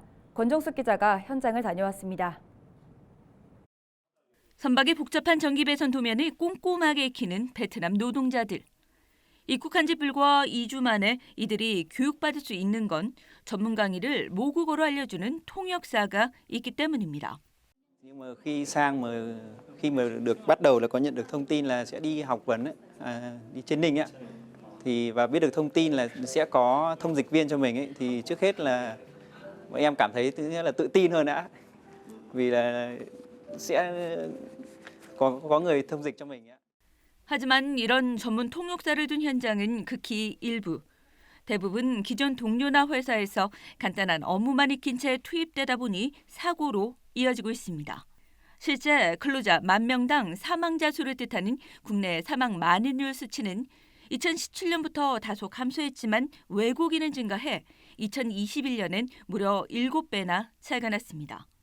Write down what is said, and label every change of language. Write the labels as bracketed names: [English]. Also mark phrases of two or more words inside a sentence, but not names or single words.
[Korean] 권정숙 기자가 현장을 다녀왔습니다. 선박의 복잡한 전기 배선 도면을 꼼꼼하게 익히는 베트남 노동자들. 입국한 지 불과 2주 만에 이들이 교육받을 수 있는 건 전문 강의를 모국어로 알려주는 통역사가 있기 때문입니다. [Vietnamese] Nhưng mà khi mà được bắt đầu là có nhận được thông tin là sẽ đi học vấn đi training thì và biết được thông tin là sẽ có thông dịch viên cho mình thì trước hết là bọn em cảm thấy thứ nhất là tự tin hơn đã vì là sẽ có người thông dịch cho mình. [Korean] 하지만 이런 전문 통역사를 둔 현장은 극히 일부. 대부분 기존 동료나 회사에서 간단한 업무만 익힌 채 투입되다 보니 사고로 이어지고 있습니다. 실제 근로자 10,000명당 사망자 수를 뜻하는 국내 사망 만인율 수치는 2017년부터 다소 감소했지만 외국인은 증가해 2021년엔 무려 7배나 차이가 났습니다.